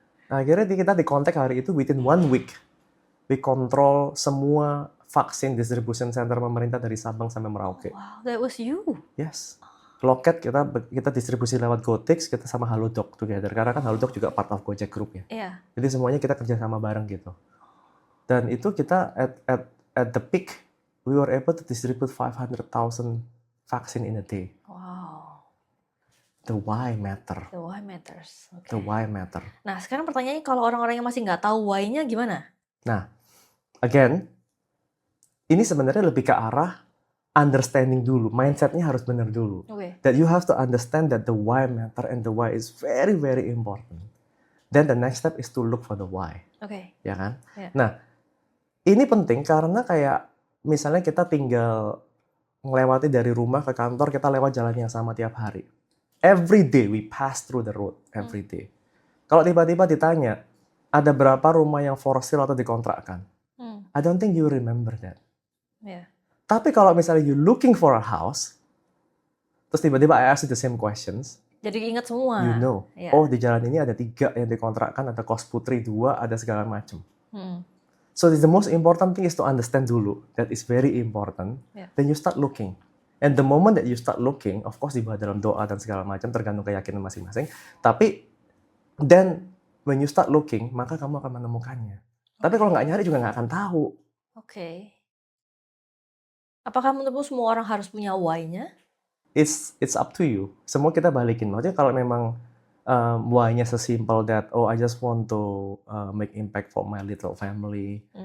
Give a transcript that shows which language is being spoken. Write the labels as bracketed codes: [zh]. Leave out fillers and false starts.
[id] Akhirnya kita dikontak hari itu, [en] within 1 week, we control [id] semua vaksin [en] distribution center [id] pemerintah dari Sabang sampai Merauke. [en] Wow, that was you. Yes. [id] Loket kita distribusi lewat GoTix, kita sama Halodoc together. Karena kan Halodoc juga [en] part of Gojek Group [id] ya. Iya. Jadi semuanya kita kerja sama bareng gitu. Dan itu kita [en] at the peak, we were able to distribute 500,000 vaksin in a day. Wow. The why matter. The why matters. Okay. The why matter. [id] Nah, sekarang pertanyaannya, kalau orang-orang yang masih nggak tahu why-nya gimana? Nah, again, ini sebenarnya lebih ke arah understanding dulu, mindsetnya harus benar dulu. [en] Okay. That you have to understand that the why matter and the why is very very important. Then the next step is to look for the why. Okay. [id] Ya kan? [en] Yeah. [id] Nah, ini penting karena kayak misalnya kita tinggal ngelewati dari rumah ke kantor, kita lewat jalan yang sama tiap hari. [en] Every day we pass through the road every day. [id] Kalau tiba-tiba ditanya, ada berapa rumah yang [en] for sale [id] atau dikontrakkan? [en] I don't think you remember that. Yeah. [id] Tapi kalau misalnya [en] you looking for a house, [id] terus tiba-tiba [en] I ask you the same questions, [id] Jadi ingat semua. [en] you know, Yeah. [id] oh di jalan ini ada 3 yang dikontrakkan, ada Kos Putri 2, ada segala macam. [en] So the most important thing is to understand [id] dulu. [en] That is very important. Yeah. Then you start looking. And the moment that you start looking, of course [id] dibawa dalam doa dan segala macam, tergantung keyakinan masing-masing. Tapi [en] then when you start looking, [id] maka kamu akan menemukannya. Tapi kalau nggak nyari juga nggak akan tahu. Oke. Apakah menurutmu semua orang harus punya why-nya? [en] It's up to you. [id] Semua kita balikin. Maksudnya kalau memang why-nya sesimpel that, [en] oh I just want to make impact for my little family.